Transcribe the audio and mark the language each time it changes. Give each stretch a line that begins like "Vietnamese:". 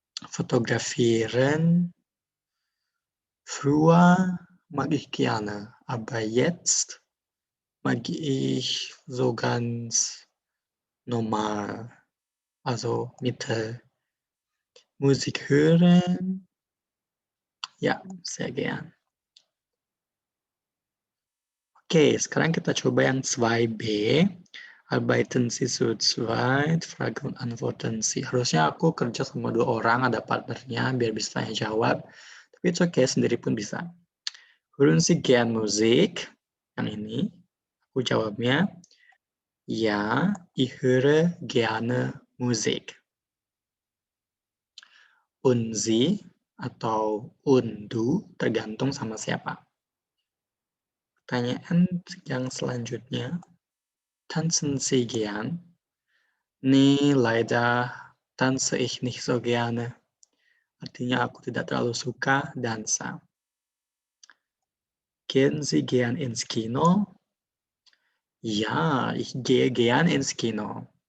German: Fotografieren, früher mag ich gerne, Aber jetzt mag ich so ganz normal, also Mittel. Musik hören,
Indonesian: ya,
German: sehr gern.
Indonesian: Oke, sekarang kita coba yang 2B.
German: Arbeiten Sie zu zweit, Fragen und Antworten Sie.
Indonesian: Harusnya aku kerja sama 2 orang, ada partnernya, biar bisa tanya jawab. Tapi
English: it's okay,
Indonesian: sendiri pun bisa.
German: Hören Sie gern Musik?
Indonesian: Yang ini. Aku jawabnya,
German: ja, ich höre gerne Musik. Und Sie
Indonesian: atau
German: und du,
Indonesian: tergantung sama siapa. Pertanyaan yang selanjutnya,
German: tanzen Sie gern? Nee, leider tanze ich nicht so gerne.
Indonesian: Artinya aku tidak terlalu suka dansa.
German: Gehen Sie gern ins Kino? Ja, ich gehe gern ins Kino.